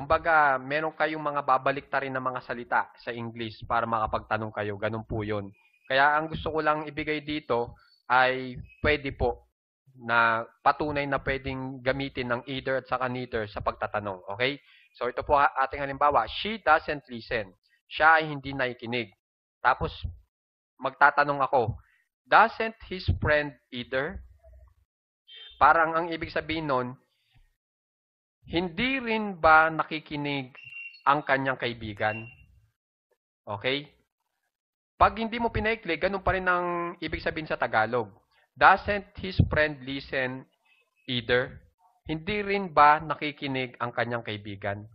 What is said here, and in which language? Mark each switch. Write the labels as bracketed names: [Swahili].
[Filipino] Kumbaga, meron kayong mga babaliktarin na mga salita sa English para makapagtanong kayo. Ganun po yun. Kaya ang gusto ko lang ibigay dito ay pwede po na patunay na pwedeng gamitin ng either at saka neither sa pagtatanong. Okay? So, ito po ating halimbawa. [English] She doesn't listen. [Filipino] Siya ay hindi nakikinig. Tapos, magtatanong ako, [English] doesn't his friend either? [Filipino] Parang ang ibig sabihin nun, hindi rin ba nakikinig ang kanyang kaibigan? Okay? Pag hindi mo pinaikli, ganun pa rin ang ibig sabihin sa Tagalog. [English] Doesn't his friend listen either? [Filipino] Hindi rin ba nakikinig ang kanyang kaibigan?